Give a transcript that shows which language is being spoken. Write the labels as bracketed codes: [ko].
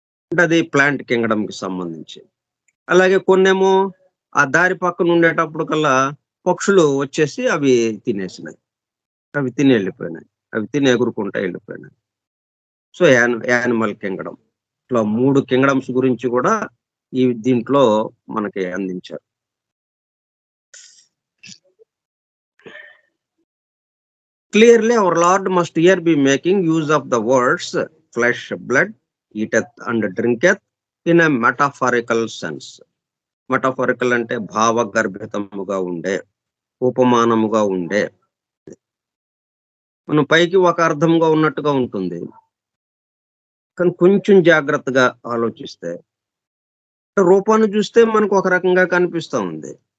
[te] అంటే అది ప్లాంట్ కింగ్డమ్‌కి సంబంధించి. అలాగే కొన్నేమో ఆ దారి పక్కన ఉండేటప్పుడు కల్లా పక్షులు వచ్చేసి అవి తినేసినాయి. అవి తిని ఎళ్ళిపోయినాయి. అవి తిని ఎగురుకుంటా ఎళ్ళిపోయినాయి. [en] So, animal kingdom. [te] ఇట్లా 3 కింగ్డమ్స్ గురించి గూడా దీంట్లో మనకి అందించారు. [en] Clearly, our Lord must here be making use of the words flesh, blood, eateth and drinketh in a metaphorical sense. [te] మెటాఫోరికల్ అంటే భావగర్భితముగా ఉండే, ఉపమానముగా ఉండే. మనం పైకి ఒక అర్థంగా ఉన్నట్టుగా ఉంటుంది. కానీ కొంచెం జాగ్రత్తగా ఆలోచిస్తే రూపాన్ని చూస్తే మనకు ఒక రకంగా కనిపిస్తా ఉంది.